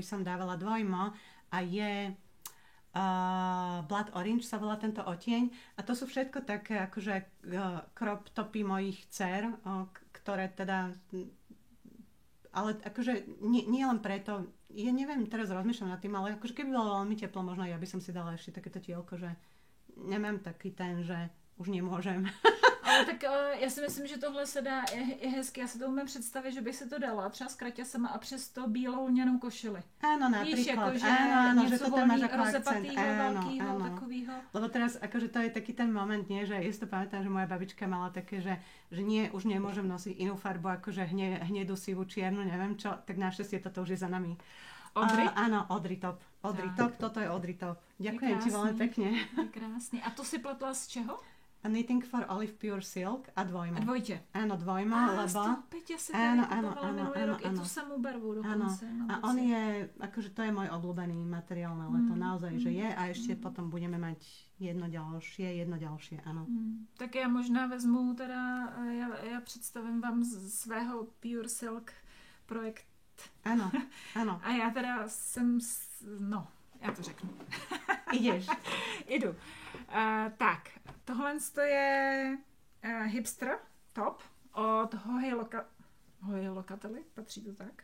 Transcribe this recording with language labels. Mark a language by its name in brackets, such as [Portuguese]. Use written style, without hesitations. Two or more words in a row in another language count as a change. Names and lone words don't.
[Slovak] som dávala dvojmo a je Blood Orange sa volá tento odtieň a to sú všetko také akože [English] crop topy [Slovak] mojich dcer, ktoré teda ale akože nie len preto, ja neviem, teraz rozmýšľam nad tým, ale akože keby bolo veľmi teplo, možno ja by som si dala ešte takéto tielko, že nemám taký ten, že už nemôžem. [Czech] Ale tak já si myslím, že tohle se dá, je hezky. Já si to umím představit, že bych se to dala třeba s kraťasama a přesto bílou lňanou košili. [Slovak] Áno, napríklad. [Czech] Víš, [Slovak] áno, že to tam máš ako akcent. [Czech] Rozepatýho, takovýho. [Slovak] Lebo teraz, akože to je taký ten moment, nie, že ja si to pamätám, že moja babička mala také, že nie, už nemôžem nosiť inú farbu, akože hnedú, sivú, čiernu, neviem čo, tak našťastie toto už je za nami. Odry? Áno, Odry Top. Odry Top, toto je Odry Top. Ďakujem ti veľmi pekne. [Czech] Je krásný. A to si pletla z čeho? Knitting for Olive Pure Silk a dvojmo. A dvojte. [Slovak] Áno, dvojmo, lebo... [Czech] Peťa si tady kupovala minulý rok i tú samú barvu dokonce. [Slovak] A on je, akože to je môj obľúbený materiál na leto, naozaj, že je a ešte potom budeme mať jedno ďalšie, áno. [Czech] Tak já možná vezmu teda, já představím vám svého Pure Silk projekt. [Slovak] Áno. [Czech] A já teda já to řeknu. [Slovak] Ideš. Idu. [Czech] Tak, tohle je hipster top od Hohy Locatelli, patří to tak?